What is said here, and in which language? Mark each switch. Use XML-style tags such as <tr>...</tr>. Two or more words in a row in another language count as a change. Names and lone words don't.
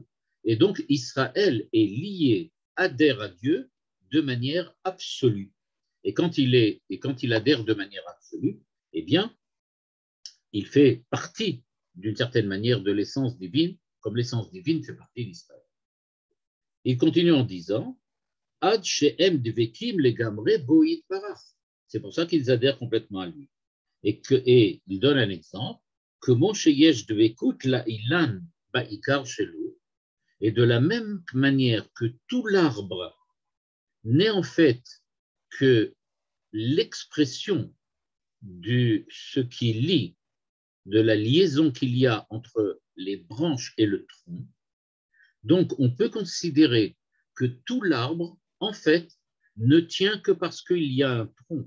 <fr>Et donc Israël est lié, adhère à Dieu de manière absolue. Et quand il adhère de manière absolue, eh bien, il fait partie d'une certaine manière de l'essence divine, comme l'essence divine fait partie d'Israël. Il continue en disant</fr> <he>עד שהם דבקים לגמרי בו יתברך.</he> <fr>C'est pour ça qu'ils adhèrent complètement à lui. Et il donne un exemple que</fr> <he>משל יש דבקות לאילן בעיקר שלו,</he> <fr>et de la même manière que tout l'arbre n'est en fait que l'expression ce qui lie, de la liaison qu'il y a entre les branches et le tronc. Donc, on peut considérer que tout l'arbre, en fait, ne tient que parce qu'il y a un tronc.</fr>